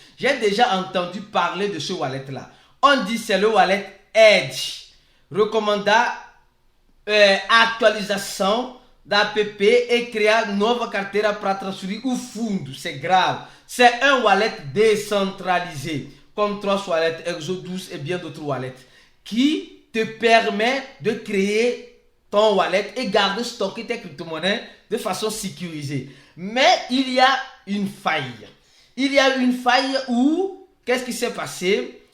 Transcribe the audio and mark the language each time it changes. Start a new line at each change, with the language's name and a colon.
French: J'ai déjà entendu parler de ce wallet là. On dit c'est le wallet Edge.
Portuguese: Recommanda atualização da app e criar nova carteira para transferir o fundo.
French: C'est grave. C'est un wallet décentralisé comme Trust Wallet, Exodus et bien d'autres wallets qui te permet de créer ton wallet et garder stocker tes crypto-monnaies de façon sécurisée. Mais il y a une faille. Il y a une faille où, qu'est-ce qui s'est passé?